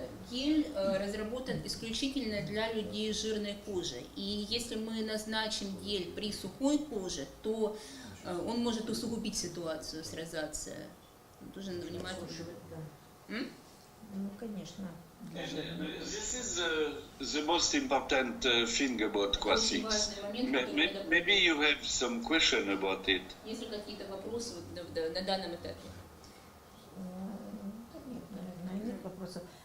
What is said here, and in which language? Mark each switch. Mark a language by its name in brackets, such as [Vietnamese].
[Russian] Гель разработан исключительно для людей с жирной кожей. И если мы назначим гель при сухой коже, то он может усугубить ситуацию с розацией. Тоже надо внимательно. Ну, конечно. [English] This is the most important thing about Quasix. Maybe you have some question about it. [Russian] Есть ли какие-то вопросы на данном этапе? Да нет, наверное, нет вопросов.